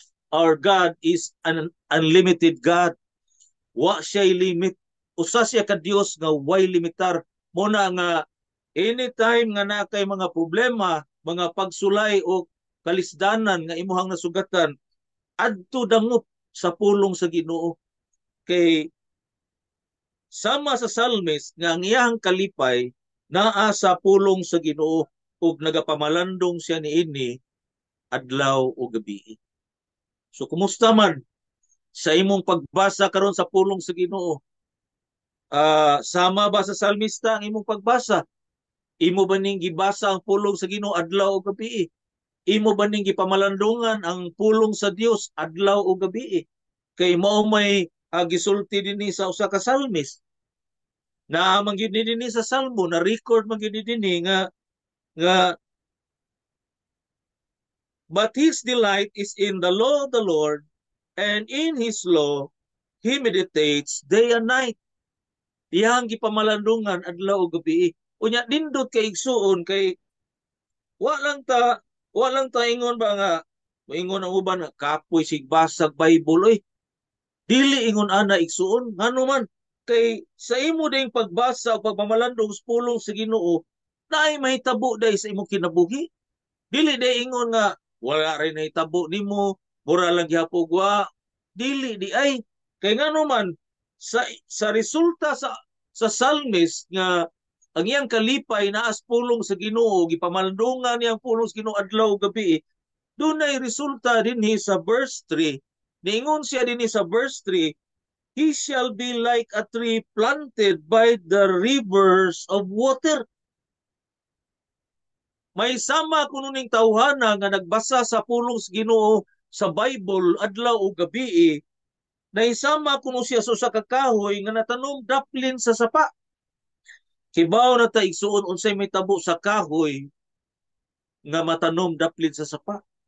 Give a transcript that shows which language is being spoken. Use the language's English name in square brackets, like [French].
[English] Our God is an unlimited God. [Cebuano] Wa siya limit. Usa siya ka Dios nga way limitar. Muna nga anytime nga na kay mga problema, mga pagsulay o kalisdanan nga imuhang nasugatan, adto dangop sa pulong sa Ginoo. Kay sama sa psalmist nga ang iyang kalipay naa sa pulong sa Ginoo ug nagapamalandong siya niini adlaw o gabi. So kumusta man sa imong pagbasa karon sa pulong sa Ginoo? Sama ba sa salmista ang imong pagbasa? Imo ba ning gibasa ang pulong sa Ginoo adlaw o gabi? Imo ba ning gipamalandungan ang pulong sa Dios adlaw o gabi? Kay mao may gisulti dinhi sa usa ka salmist. Na mangyud dinhi sa salmo, na record mangyud dinhi nga [English] but his delight is in the law of the Lord, and in his law he meditates day and night. [Cebuano] Iyang gipamalandungan adlaw o gabi. Unya nindot kay igsuon kay wa lang ta ingon ba nga moingon ang uban nga kapoy sigbasag Bible oy. Dili ingon ana igsuon ngano man kay sa imo ding pagbasa o pagmamalandong sa pulong sa Ginoo naay mahitabo day sa imong kinabuhi. Dili day ingon nga wala rin nahitabo nimo, mura lang gihapog wa. Dili di ay kay ngano man sa resulta sa psalmist nga ang iyang kalipay naas pulong sa Ginoo, gipamalandungan niyang pulong sa Ginoo adlaw gabi, dunay resulta dinhi sa verse 3. Niingon siya dinhi sa verse 3, [English] he shall be like a tree planted by the rivers of water. [Cebuano] May sama kuno ning tawhana nga nagbasa sa pulong sa Ginoo sa Bible adlaw o gabi, na isama kuno siya sa usa ka kahoy nga natanom daplin sa sapa. Kibaw na ta igsuon unsay may tabo sa kahoy nga matanom daplin sa sapa.